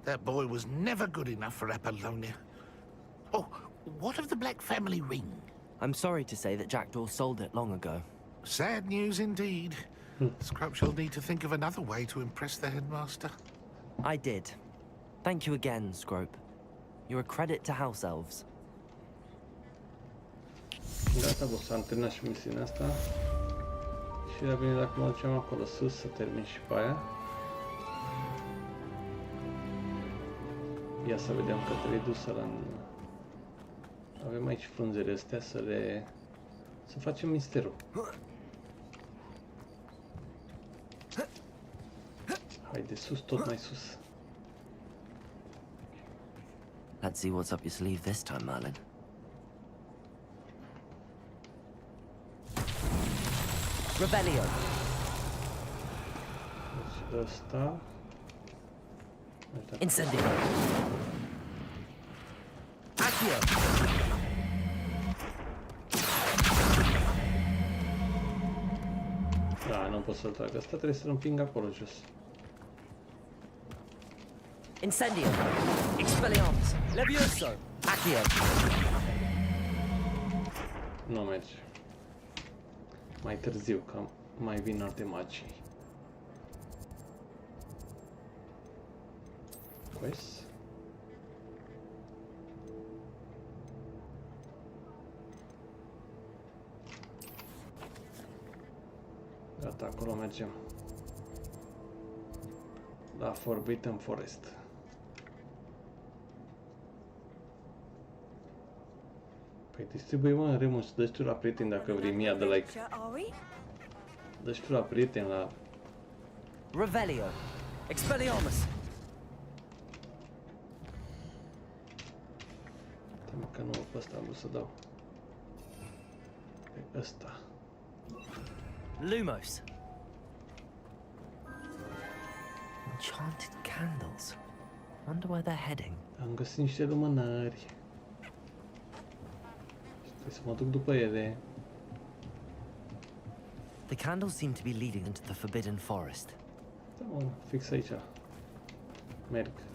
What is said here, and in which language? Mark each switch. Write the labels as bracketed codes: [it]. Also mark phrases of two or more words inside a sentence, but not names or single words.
[en] That boy was never good enough for Apollonia. Oh, what of the Black family ring? I'm sorry to say that Jackdaw sold it long ago. Sad news indeed. Scrub shall need to think of another way to impress the headmaster. I did. Thank you again, Scrope. You're a credit to House Elves. [ro] Gata, bă, s-a terminat și misiunea asta. Și era bine dacă mă duceam acolo sus să termin și pe aia. Ia să vedem că trebuie dusă la... Avem aici frunzele astea să le... să facem misterul. Hai de sus, tot mai sus. [en] Let's see what's up your sleeve this time, Merlin. Rebellion. [ro] Deci ăsta... Incendio. Accio. Da, nu pot să-l trag. Asta trebuie să-l împing acolo jos. Incendio. Expelliarmus. Levioso. Accio. Nu merge. Mai târziu, că mai vin alte magii. Pues. Gata, acolo mergem. La Forbidden Forest. Păi distribuie mă în remus, dă-și tu la prieten dacă vrei mia de like. Dă-și tu la prieten la... Revelio. Expelliarmus. Mă că nu pe ăsta am vrut să dau. Pe ăsta. Lumos. [en] Enchanted candles. Wonder where they're heading. [ro] Am găsit niște lumânări. Trebuie să mă duc după ele. [en] The candles seem to be leading into the Forbidden Forest. [ro] Da, mă, fix aici. Merg.